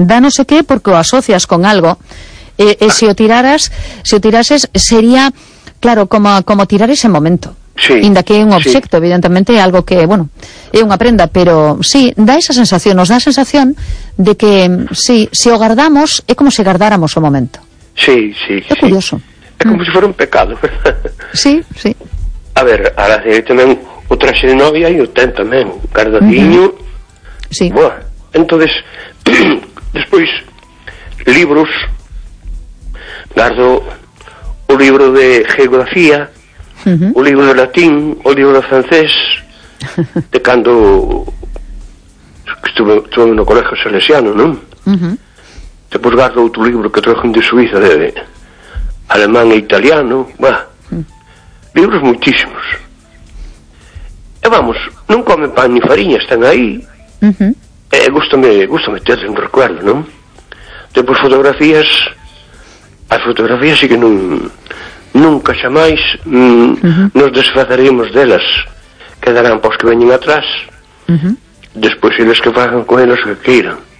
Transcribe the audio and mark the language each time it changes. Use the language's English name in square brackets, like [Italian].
[Galician] Da [Spanish] no sé qué [Galician] porque o asocias con algo. Si o tirases, sería, claro, como tirar ese momento. Sí. Inda que é un objeto, sí, evidentemente, algo que, bueno, é unha prenda. Pero sí, da esa sensación, nos da a sensación de que, sí, si o guardamos, é como si guardáramos o momento. Sí, sí. É curioso. É como si fuera un pecado. Sí, sí. A ver, ahora si tamén o traxe de novia e o ten tamén, guardadinho. Sí. [Spanish] Bueno, entonces, después, libros, guardo un libro de geografía, un libro de latín, un libro de francés, de cuando estuve en un colegio salesiano, ¿no? Después guardo otro libro que trajo de Suiza, de alemán e italiano, bueno, libros muchísimos. Y vamos, no comen pan ni farina, están ahí. [Galician] Gústame terte un recuerdo, non? Depois fotografías. As fotografías sí que non, nunca xa máis nos desfazaríamos delas. Quedarán pois que veñen atrás. Despois eles que fagan con elas que queiran.